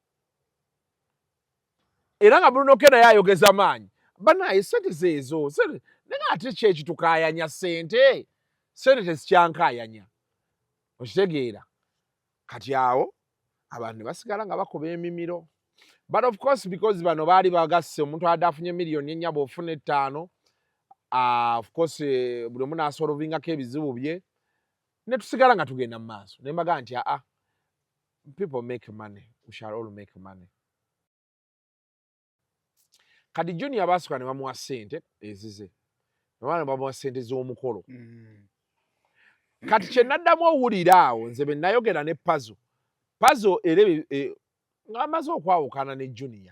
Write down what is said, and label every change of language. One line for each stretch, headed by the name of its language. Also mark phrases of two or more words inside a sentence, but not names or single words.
Ganda: Era nga Bruno K naye ayogeza maanyi. Banaye sente zeezo. Nenga ate kyeki tukaayanya ssente. Sente tesikyankaayanya. Okitegeera. Kati awo abantu basigala nga bakuba emimiro.
English: But of course because
Ganda: bano baali bagasse omuntu adafunye miliyoni ennya bw'ofuna ettaano.
English: Of course
Ganda: buli omu n'asolvingako ebizibu bye. Ne tusigala nga tugenda mu maaso. Ne mbaga nti
English: people make money. We shall all make money.
Ganda: Kati Junior basukka ne bamuwa ssente ezize. Ne bamuwa ssente z'omukolo. Kati kye naddamu owulira awo nze be nayogera ne Pazo. Pazo era ng'amaze okwawukana ne Junior.